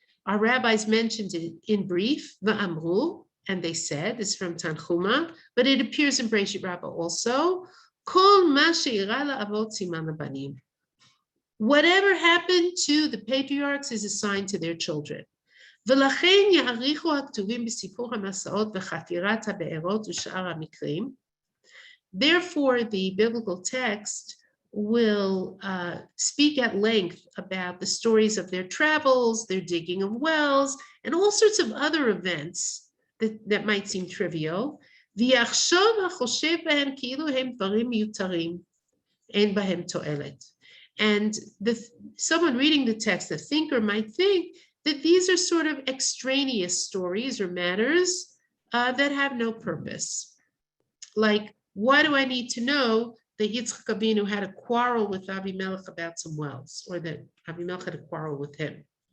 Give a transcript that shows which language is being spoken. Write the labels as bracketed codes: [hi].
[en] Our rabbis mentioned it in brief, va'amru, and they said, this is from Tanchuma, but it appears in Breshit Rabbah also, [he] kol ma she'ira la'avot siman habanim. [en] Whatever happened to the patriarchs is assigned to their children. [he] ולכן יעריכו הכתובים בסיפור המסעות וחפירת הבארות ושאר המקרים. [en] Therefore, the biblical text will speak at length about the stories of their travels, their digging of wells, and all sorts of other events that might seem trivial. [he] ויחשוב החושב בהם כאילו הם דברים מיותרים, אין בהם תועלת. [en] And someone reading the text, the thinker, might think that these are sort of extraneous stories or matters that have no purpose. Like, why do I need to know that Yitzchak Avinu had a quarrel with Avimelech about some wells, or that Avimelech had a quarrel with him?